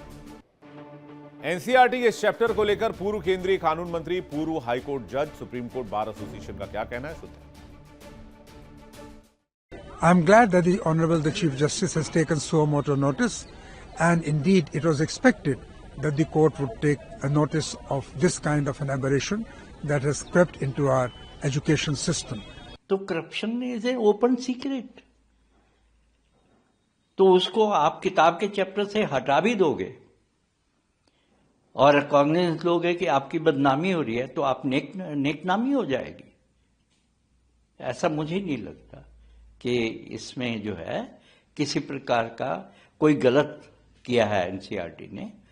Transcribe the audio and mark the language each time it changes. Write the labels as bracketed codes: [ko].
[hi] NCERT के इस chapter को लेकर पूर्व केंद्रीय कानून मंत्री, पूर्व हाईकोर्ट जज, सुप्रीम कोर्ट बार एसोसिएशन का क्या कहना है, सुनते हैं। [en] I am glad that the Honorable the Chief Justice has taken suo motu notice, and indeed it was expected that the court would take a notice of this kind of an aberration that has crept into our education system. [hi] तो [en] corruption is a open secret, [hi] तो उसको आप किताब के chapter से हटा भी दोगे और कॉग्निजेंस लोगे कि आपकी बदनामी हो रही है, तो आप नेकनामी हो जाएगी। ऐसा मुझे नहीं लगता कि इसमें जो है किसी प्रकार का कोई गलत किया है एनसीईआरटी ने।